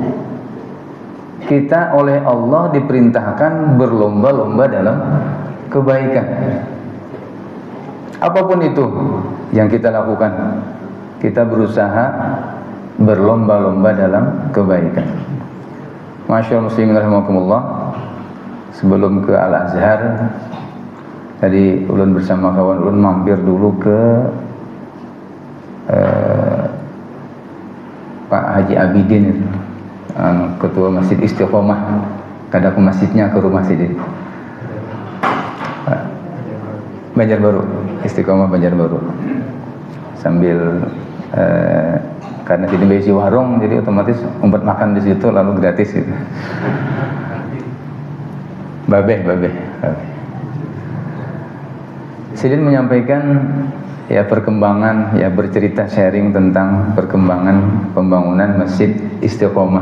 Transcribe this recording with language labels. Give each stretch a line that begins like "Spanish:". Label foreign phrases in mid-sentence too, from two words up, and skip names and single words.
Indonesian: Kita oleh Allah diperintahkan berlomba-lomba dalam kebaikan. Apapun itu yang kita lakukan, kita berusaha berlomba-lomba dalam kebaikan.
Arabic: ما شاء الله مسلمين رحمكم الله.
Indonesian: Sebelum ke Al-Azhar,
Banjar: tadi ulun bersama kawan ulun mampir dulu ke Pak Haji Abidin, ketua Masjid Istiqomah. Kada ke masjidnya, ke rumah sini, Banjarbaru, Istiqomah Banjarbaru. Sambil karena sini besi warung, jadi otomatis umpet makan di situ lalu gratis gitu. Babeh. Sidin menyampaikan perkembangan, bercerita sharing tentang perkembangan pembangunan Masjid Istiqomah.